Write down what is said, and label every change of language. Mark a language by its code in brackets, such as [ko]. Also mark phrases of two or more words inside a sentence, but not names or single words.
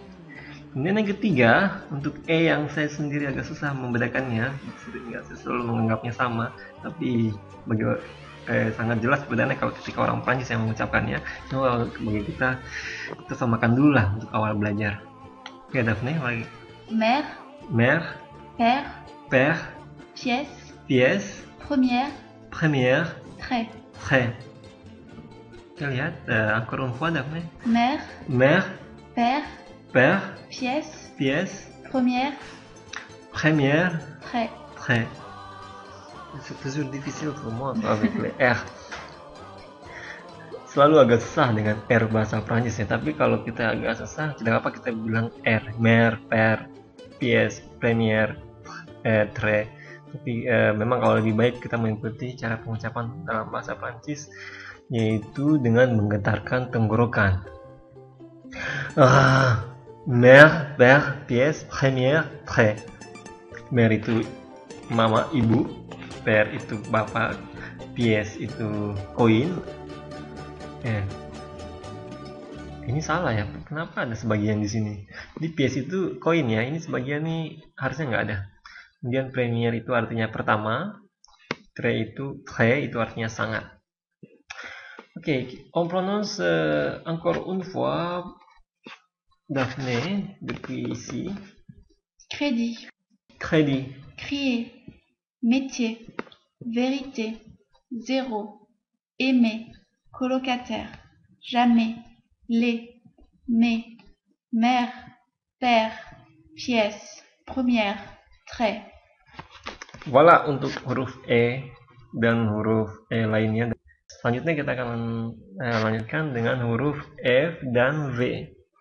[id] Kemudian yang ketiga, untuk E yang saya sendiri agak susah membedakannya, saya selalu menganggapnya sama, tapi sangat jelas bedanya kalau ketika orang Prancis yang mengucapkannya. Cuma bagi kita samakan dulu lah untuk awal belajar. Oke, Daphne, lagi. [fr] Mère, Mère, père, père, pièce, pièce, première, première, trait. trait. [id] Kita lihat, [fr] encore une fois, Daphne. Mère, Mère, père, père, pièce, pièce, première, première, trait. trait. C'est toujours difficile pour moi avec les R. [id] Selalu agak susah dengan R bahasa Prancis ya, tapi kalau kita agak susah, tidak apa kita bilang R, [fr] mère, père, pièce, première, trait. [id] Tapi memang kalau lebih baik kita mengikuti cara pengucapan dalam bahasa Prancis, yaitu dengan menggetarkan tenggorokan. [fr] Mère, père, pièce, première, trait. [id] Mère itu mama, ibu, père itu bapak, pièce itu koin. Ini salah ya, kenapa ada sebagian di sini? Jadi pièce itu koin ya, ini sebagian nih harusnya nggak ada. Kemudian première itu artinya pertama, trait itu artinya sangat. Oke, [fr] on prononce encore une fois, Daphne, depuis ici. Crédit, Crédit, crier, métier, vérité, zéro, aimer, colocataire, jamais, les, mais, mère, père, pièce, première, trait. [id] Voilà untuk huruf E dan huruf E lainnya. Selanjutnya kita akan lanjutkan dengan huruf F dan V.